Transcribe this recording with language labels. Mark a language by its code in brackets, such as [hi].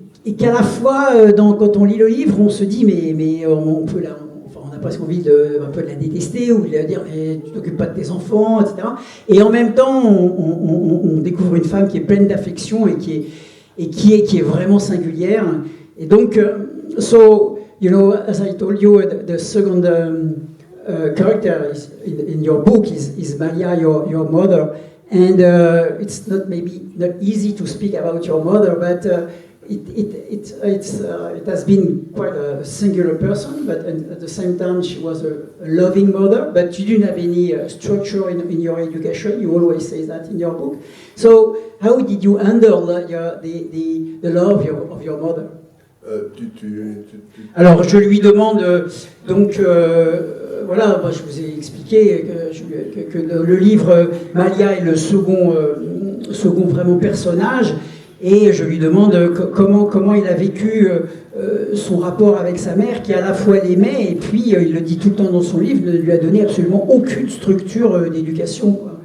[fr] et qu'à la fois, quand on lit le livre, on se dit, mais on peut on a presque envie un peu de la détester, ou de la dire, mais tu t'occupes pas de tes enfants, etc. Et en même temps, on découvre une femme qui est pleine d'affection et qui est vraiment singulière. Et donc, [en] so, you know, as I told you, the second character in your book is Maria, your mother. And it's maybe not easy to speak about your mother, but it has been quite a singular person, but at the same time she was a loving mother, but you didn't have any structure in your education. You always say that in your book. So how did you handle the love of your mother? [fr] Alors je lui demande, donc voilà, moi, je vous ai expliqué que le livre Malia est le second vraiment personnage, et je lui demande comment il a vécu son rapport avec sa mère, qui à la fois l'aimait, et puis il le dit tout le temps dans son livre, ne lui a donné absolument aucune structure d'éducation.